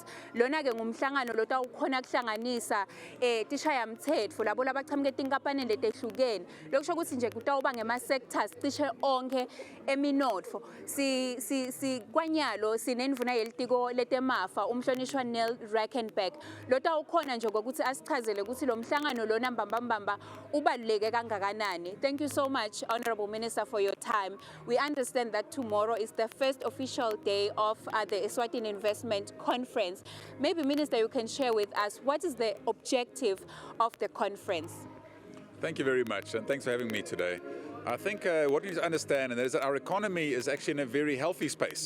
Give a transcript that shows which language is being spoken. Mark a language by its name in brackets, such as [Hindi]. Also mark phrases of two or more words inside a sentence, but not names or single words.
[Swati] Lona ke ngumhlangano lotawukhona kuhlanganisa tishaya mthetho labo labachamuke tinkampani letehlukene lokusho ukuthi nje kutawuba ngema sectors cishe onke eminotfo. Si kwanyalo sinendvuna yelitiko letemafa umhlonishwa Neil Rackenback lotawukhona nje ngokuthi asichazele ukuthi lo mhlangano lona mbamba ubaluleke kangakanani. [English] Thank you so much, Honorable Minister, for your time. We understand that tomorrow is the first official day of the Eswatini Investment Conference. Maybe, Minister, you can share with us what is the objective of the conference? Thank you very much, and thanks for having me today. I think what we need to understand is that our economy is actually in a very healthy space.